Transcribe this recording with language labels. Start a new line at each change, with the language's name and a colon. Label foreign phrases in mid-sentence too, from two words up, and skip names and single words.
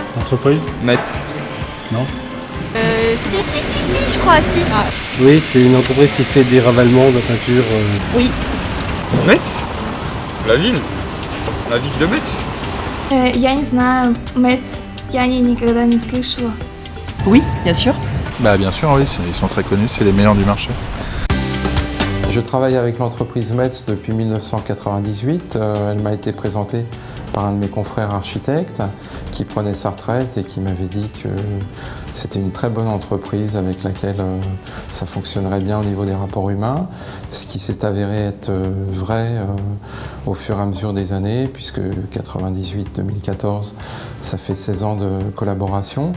French: L'entreprise? Metz. Non. Si, je crois, si. Ah. Oui, c'est une entreprise qui fait des ravalements de peinture. Oui. Metz? La ville de Metz?
Russian: Я не знаю, Metz. Я никогда не слышала.
French: Oui, bien sûr. Bah bien sûr, oui, ils sont très connus, c'est les meilleurs du marché. Je travaille avec l'entreprise Metz depuis 1998. Elle m'a été présentée par un de mes confrères architectes qui prenait sa retraite et qui m'avait dit que c'était une très bonne entreprise avec laquelle ça fonctionnerait bien au niveau des rapports humains, ce qui s'est avéré être vrai au fur et à mesure des années, puisque 98-2014, ça fait 16 ans de collaboration.